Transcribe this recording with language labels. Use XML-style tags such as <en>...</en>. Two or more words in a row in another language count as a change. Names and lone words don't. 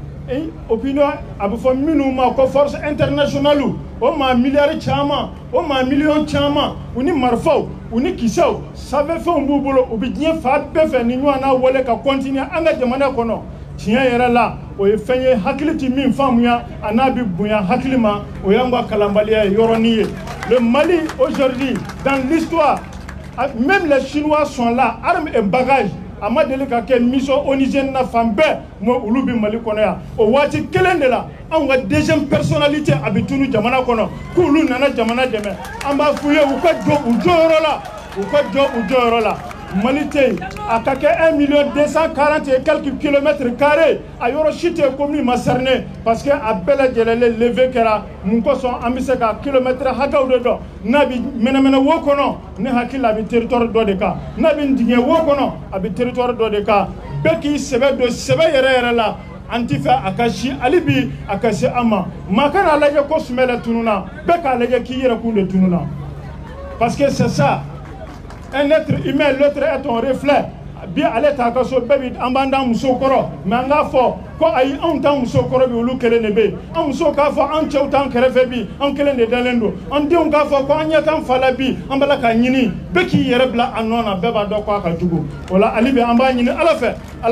<bm>opinion a bɛ fɔ minnu ma ko</bm> <fr>force internationale</fr> <bm>o maa miliyari caman o maa miliyɔn caman u ni marifaw u ni kisɛw sanfɛfɛnw b'u bolo u bɛ diɲɛ fan bɛɛ fɛ ni ɲɔgɔn na wale ka continuer an ka jamana kɔnɔ tiɲɛ yɛrɛ la o ye fɛn ye hakili ti min faamuya a n'a bɛ bonya hakili ma o y'an ka kalanbaliya ye yɔrɔnin ye le Mali</bm> <fr>aujourd'hui dans l'histoire même les Chinois sont là armes et bagages</fr> <bm>a ma deli ka kɛ</bm> <fr>mission onusienne</fr> <bm>na fan bɛɛ mo olu bɛ Mali kɔnɔ yan o waati kelen de la anw ka</bm> <fr>deuxième personnalité</fr> <bm>a bɛ tunu jamana kɔnɔ k'olu nana jamana dɛmɛ an b'a f'u ye u ka jɔ u jɔyɔrɔ la u ka jɔ u jɔyɔrɔ la Mali tɛ yen a ka kɛ 1 240</bm> <fr>et quelques kilomètres carrés</fr> <bm>a yɔrɔ si tɛ commune ma cerner</bm> <fr>parce que</fr> <bm>a bɛɛ lajɛlen levé kɛra mun kosɔn an bɛ se ka kilomètre hakɛw de dɔn n'a bɛ mɛnɛmɛnɛ wo kɔnɔ ne hakili a bɛ territoire dɔ de kan n'a bɛ dingɛ wo kɔnɔ a bɛ territoire dɔ de kan bɛɛ k'i sɛbɛ don sɛbɛ yɛrɛ la an ti fɛ a ka si hali bi a ka se an ma maa kana lajɛ ko Sumala tununa bɛɛ k'a lajɛ k'i yɛrɛ kun de tununa</bm> <fr>parce que c'est ça. Un être humain, l'autre est ton reflet.</fr> <bm>Bi ale ta ka so bɛɛ bi an b'an da musow kɔrɔ mais an k'a fɔ ko ayi anw ta musow kɔrɔ bi olu kelen de bɛ yen an musow k'a fɔ an cɛw t'an kɛrɛfɛ bi an kelen de dalen don an denw k'a fɔ ko an ɲɛ t'an fa la bi an bala ka ɲini bɛɛ k'i yɛrɛ bila a nɔ na bɛɛ b'a dɔn ko a ka jugu o la hali bi an b'a ɲini Ala fɛ Ala</bm>